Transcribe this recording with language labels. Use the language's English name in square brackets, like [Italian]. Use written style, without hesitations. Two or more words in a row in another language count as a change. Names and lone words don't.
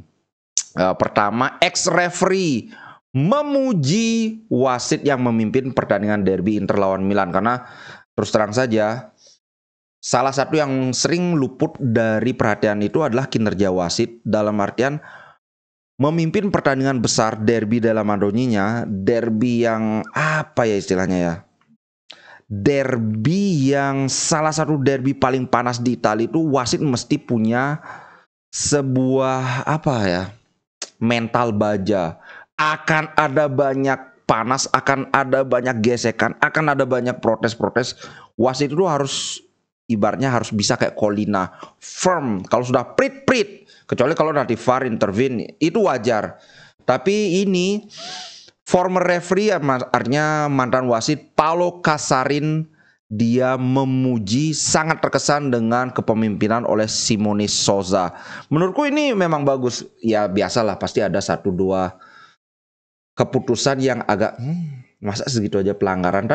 [Indonesian] Pertama, ex-referee memuji wasit yang memimpin pertandingan derby Inter lawan Milan. Karena terus terang saja, salah satu yang sering luput dari perhatian itu adalah kinerja wasit. Dalam artian memimpin pertandingan besar, derby della Madonnina, derby yang apa ya istilahnya ya, derby yang salah satu derby paling panas di Italia itu, wasit mesti punya sebuah mental baja. Akan ada banyak panas, akan ada banyak gesekan, akan ada banyak protes. Wasit itu harus, ibaratnya harus bisa kayak Colina, firm. Kalau sudah prit, kecuali kalau nanti VAR intervene, itu wajar. Tapi ini [English] former referee, [Indonesian] artinya mantan wasit, Paolo Casarin dia memuji, sangat terkesan dengan kepemimpinan oleh Simone Souza. Menurutku ini memang bagus. Ya biasalah, pasti ada 1-2 keputusan yang agak masa segitu aja pelanggaran.